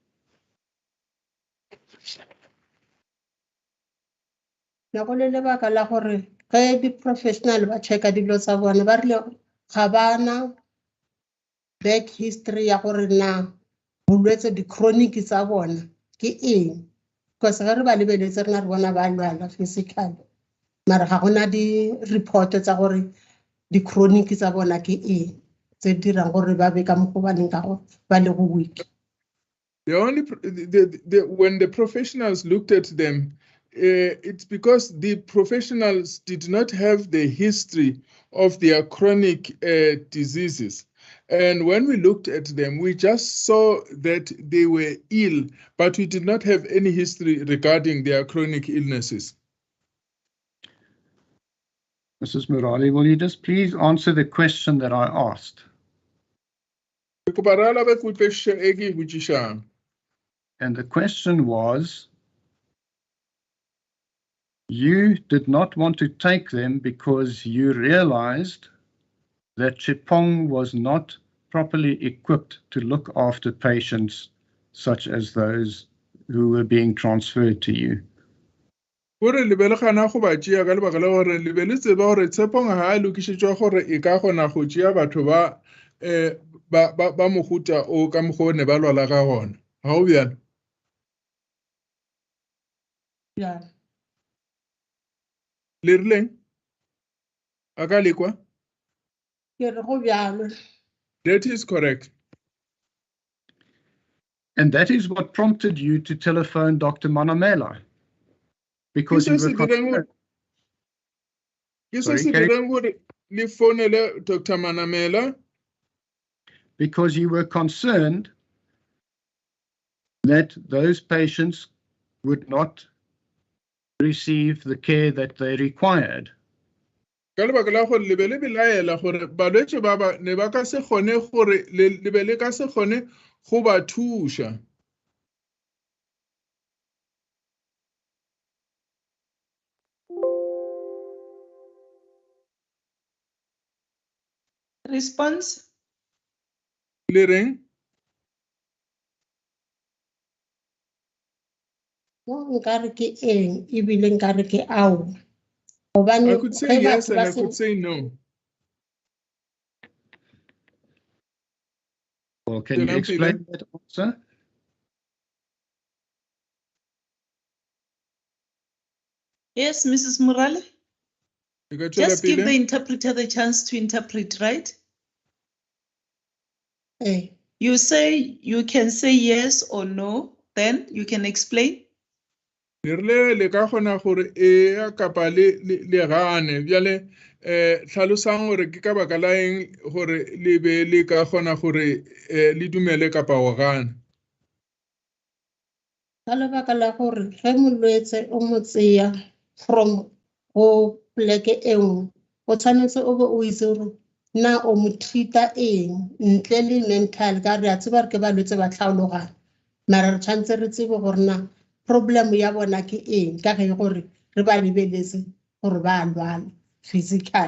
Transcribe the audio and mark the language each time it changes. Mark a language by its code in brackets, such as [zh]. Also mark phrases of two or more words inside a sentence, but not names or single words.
[nso] Na go le lebaka la gore ge di-professional ba checka dilo tsa bone ba rile ga bana [en] back history [nso] ya gore na bolwetse di-chronic tsa bona ke eng because ge re ba lebeletse rena re bona ba lwala physically mara ga gona di-report tsa gore di-chronic tsa bona ke eng tse dirang gore ba be ka mo go baneng ka gore ba le go weak. [en] When the professionals looked at them, it's because the professionals did not have the history of their chronic diseases. And when we looked at them, we just saw that they were ill, but we did not have any history regarding their chronic illnesses. Mrs. Murali, will you just please answer the question that I asked? [nso] Ke kopa re arabe kutlwisiso e ke e botsisang. [en] And the question was, you did not want to take them because you realized that Chipong was not properly equipped to look after patients such as those who were being transferred to you. [nso] Gore le be le gana go ba tšea ka lebaka la gore le be le tseba gore Tshepong ha a lokišetšwa gore e ka kgona go tšea batho ba mohuta o ka mokgwa o ne ba lwala ka gona. Ha o bjalo? [en] Yeah. [nso] Le rileng? A ka lekwa? Ke re go bjalo. [en] That is correct. And that is what prompted you to telephone Dr. Manamela. Because you were concerned. Sorry, [nso] le founele Dr. Manamela. [en] Because you were concerned that those patients would not receive the care that they required. [nso] Ka lebaka la gore le be le belaela gore balwetse ba ne ba ka se kgone gore le be le ka se kgone go ba thuša. [en] Response? [nso] Le reng? Nkare ke eng ebile nkare ke ao. [en] I could say yes and I could say no. Well, can you explain that answer? Yes, Mrs. Murali. Just give the interpreter the chance to interpret, right? Hey. You can say yes or no, then you can explain. [nso] Le ka kgona gore e kapa le gane bjale tlhalosang gore ke ka baka la eng gore le be le ka kgona gore le dumele kapa o gane. Ka lebaka la gore ge molwetse o mo tseya from go pleke e nngwe o tshwanetse o be o itse gore na o mo treata eng ntle le mental ka re a tseba re ke balwetse ba tlhaologana mara re tshwanetse re tsebe gore na problem ya bona ke eng ka ge gore re ba lebeletse gore ba lwala physical.